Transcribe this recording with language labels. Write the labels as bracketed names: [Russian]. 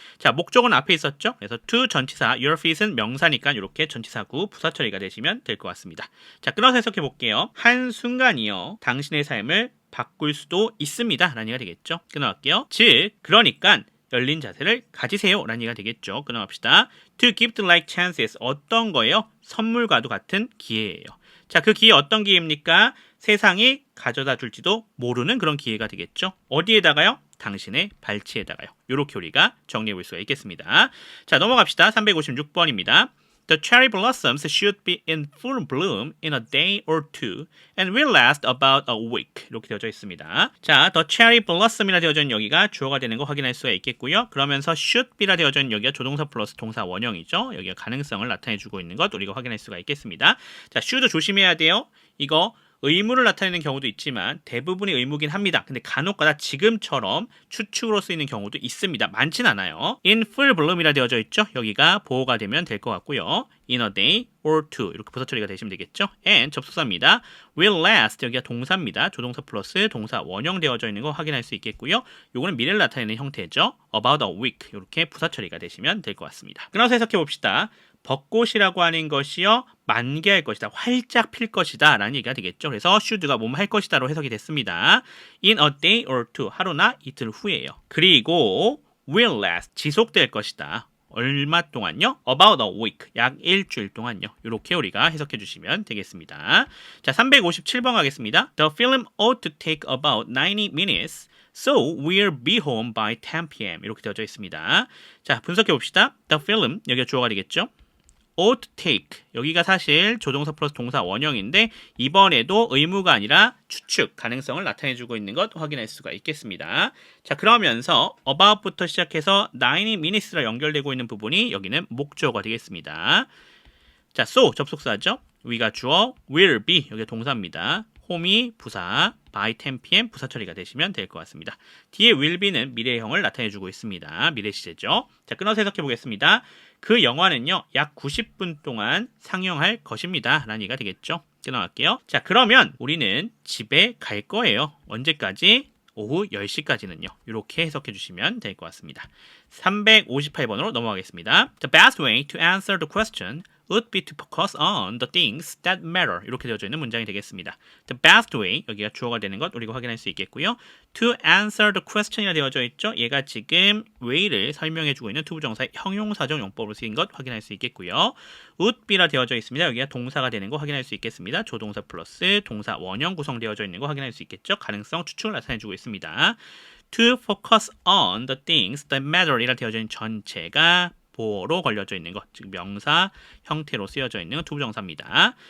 [Korean] 자, 목적은 앞에 있었죠. 그래서 to 전치사, your feet은 명사니까 이렇게 전치사구 부사 처리가 되시면 될 것 같습니다. 자, 끊어서 해석해 볼게요. 한순간이요, 당신의 삶을 바꿀 수도 있습니다. 라는 얘기가 되겠죠. 끊어갈게요. 즉, 그러니까 열린 자세를 가지세요. 라는 얘기가 되겠죠. 끊어갑시다. [English] To give to like chances, 어떤 거예요? [Korean] 선물과도 같은 기회예요. 자, 그 기회 어떤 기회입니까? 세상이 가져다 줄지도 모르는 그런 기회가 되겠죠. 어디에다가요? 당신의 발치에다가요. 이렇게 우리가 정리해 볼 수가 있겠습니다. 자, 넘어갑시다. 356번입니다. [English] The cherry blossoms should be in full bloom in a day or two and will last about a week. [Korean] 이렇게 되어져 있습니다. 자, the cherry blossom이라 되어져 있는 여기가 주어가 되는 거 확인할 수가 있겠고요. 그러면서 should be라 되어져 있는 여기가 조동사 플러스 동사 원형이죠. 여기가 가능성을 나타내주고 있는 것 우리가 확인할 수가 있겠습니다. 자, should 조심해야 돼요. 이거 의무를 나타내는 경우도 있지만 대부분이 의무긴 합니다. 근데 간혹가다 지금처럼 추측으로 쓰이는 경우도 있습니다. 많진 않아요. In full bloom이라 되어져 있죠. 여기가 보호가 되면 될 것 같고요. [English] In a day or two, [Korean] 이렇게 부사 처리가 되시면 되겠죠. And 접속사입니다. Will last, 여기가 동사입니다. 조동사 플러스 동사 원형 되어져 있는 거 확인할 수 있겠고요. 요거는 미래를 나타내는 형태죠. About a week, 이렇게 부사 처리가 되시면 될 것 같습니다. 끊어서 해석해 봅시다. 벚꽃이라고 하는 것이요, 만개할 것이다, 활짝 필 것이다 라는 얘기가 되겠죠. 그래서 should가 뭐뭐 할 것이다로 해석이 됐습니다. [English] In a day or two, 하루나 이틀 후에요. [Korean] 그리고 [English] will last, [Korean] 지속될 것이다. 얼마 동안요? [English] About a week, [Korean] 약 일주일 동안요. 이렇게 우리가 해석해 주시면 되겠습니다. 자, 357번 가겠습니다. [English] The film ought to take about 90 minutes. So we'll be home by 10 p.m. [Korean] 이렇게 되어져 있습니다. 자, 분석해 봅시다. The film, 여기가 주어가 되겠죠. ought take 여기가 사실 조동사 플러스 동사 원형인데 이번에도 의무가 아니라 추측 가능성을 나타내주고 있는 것 확인할 수가 있겠습니다. 자 그러면서 about부터 시작해서 90 minutes랑 연결되고 있는 부분이 여기는 목적어가 되겠습니다. 자 so 접속사죠. we가 주어, will be 여기가 동사입니다. home이 부사, by 10pm 부사 처리가 되시면 될 것 같습니다. 뒤에 will be는 미래형을 나타내주고 있습니다. 미래 시제죠. 자 끊어서 해석해 보겠습니다. 그 영화는요 약 90분 동안 상영할 것입니다 라는 얘기가 되겠죠. 끊어갈게요. 자 그러면 우리는 집에 갈 거예요. 언제까지? 오후 10시까지는요. 이렇게 해석해 주시면 될 것 같습니다. 358번으로 넘어가겠습니다. [English] The best way to answer the question would be to focus on the things that matter. [Korean] 이렇게 되어져 있는 문장이 되겠습니다. The best way, 여기가 주어가 되는 것 우리가 확인할 수 있겠고요. [English] To answer the question이라 되어져 있죠. [Korean] 얘가 지금 way를 설명해주고 있는 투부정사의 형용사적 용법으로 쓰인 것 확인할 수 있겠고요. would be라 되어져 있습니다. 여기가 동사가 되는 거 확인할 수 있겠습니다. 조동사 플러스 동사 원형 구성되어져 있는 거 확인할 수 있겠죠. 가능성 추측을 나타내주고 있습니다. [English] To focus on the things that matter [Korean] 이라 되어져 있는 전체가 보어로 걸려져 있는 것, 즉 명사 형태로 쓰여져 있는 투부정사입니다.